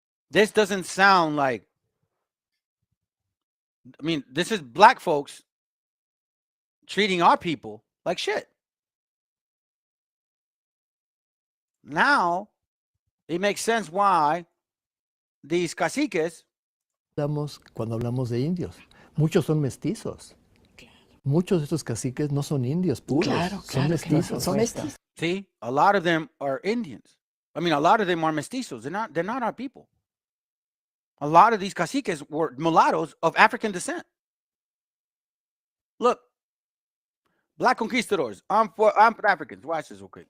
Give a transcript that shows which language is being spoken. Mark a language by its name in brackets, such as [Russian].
[English] This doesn't sound like, I mean, this is black folks treating our people like shit. Now, it makes sense why these caciques. [Spanish] Cuando hablamos de indios, muchos son mestizos. Muchos de estos caciques no son indios puros, son mestizos. Son mestizos. [English] See, a lot of them are Indians. I mean, a lot of them are mestizos. They're not our people. A lot of these caciques were mulattoes of African descent. Look, Black Conquistadors, armed Africans. Watch this real quick.